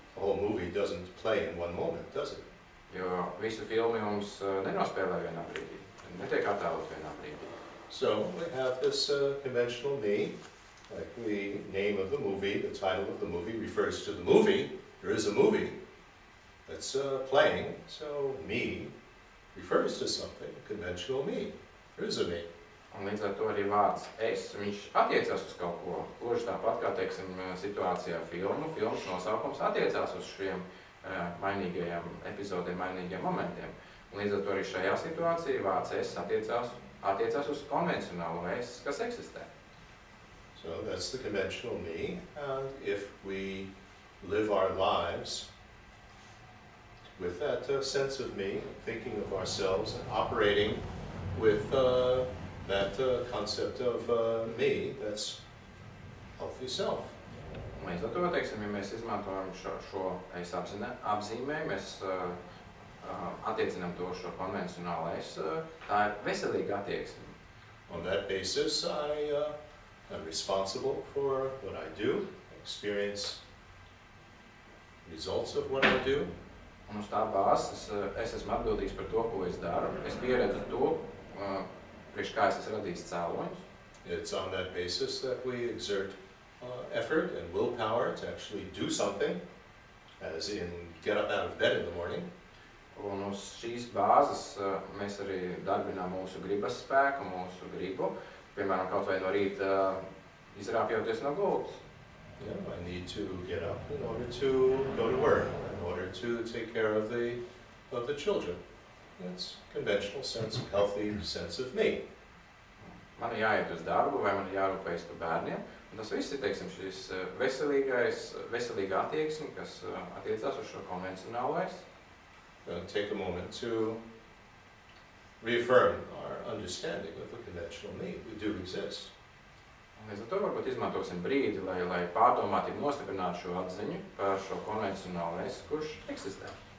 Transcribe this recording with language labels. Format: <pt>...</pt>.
<en>The whole movie doesn't play in one moment, does it?</en> <lv>Jo visu filmu jums nenospēlē vienā brīdī, netiek attēlot vienā brīdī.</lv> <en>So we have this conventional me, like the name of the movie, the title of the movie refers to the movie. There is a movie that's playing, so me refers to something, conventional me. There is a me.</en> <lv>Un līdz ar to arī vārds es, viņš attiecās uz kaut ko. Gluži tāpat kā, teiksim, situācijā filmas nosaukums attiecās uz šiem mainīgajiem epizodiem, mainīgajiem momentiem. Un līdz ar to arī šajā situācijā vārds es attiecās uz konvencionālo es, kas eksistē.</lv> <en>So that's the conventional me, and if we live our lives with that sense of me, thinking of ourselves and operating with that concept of me, that's healthy self.</en> <lv>Līdz ar to, teiksim, ja mēs izmantojam šo es apzīmē, mēs attiecinām to šo konvencionālo es, tā ir veselīga attieksme.</lv> <en>On that basis, I'm responsible for what I do, experience results of what I do.</en> <lv>Un uz tā bāzes es esmu atbildīgs par to, ko es daru. Es pieredzu to, priekš kā es esmu radījis cēloņus.</lv> <en>It's on that basis that we exert effort and willpower to actually do something, as in get up out of bed in the morning.</en> <lv>Un uz šīs bāzes mēs arī darbinām mūsu gribas spēku, mūsu gribu. Piemēram, kaut vai no rīta izrāpjoties no gultas.</lv> <en>Yeah, I need to get up in order to go to work, in order to take care of the children. That's conventional sense, healthy sense of me.</en> <lv>Man ir jāiet uz darbu vai man ir jārūpējas par bērniem. Un tas viss ir, teiksim, šis veselīga attieksme, kas attiecās uz šo konvencionālo es.</lv> <en>Take a moment to reaffirm our understanding of the conventional me. We do exist.</en> <lv>Līdz ar to varbūt izmantosim brīdi, lai pārdomātīgi nostiprinātu šo atziņu par šo konvencionālo es, kurš eksistē.</lv>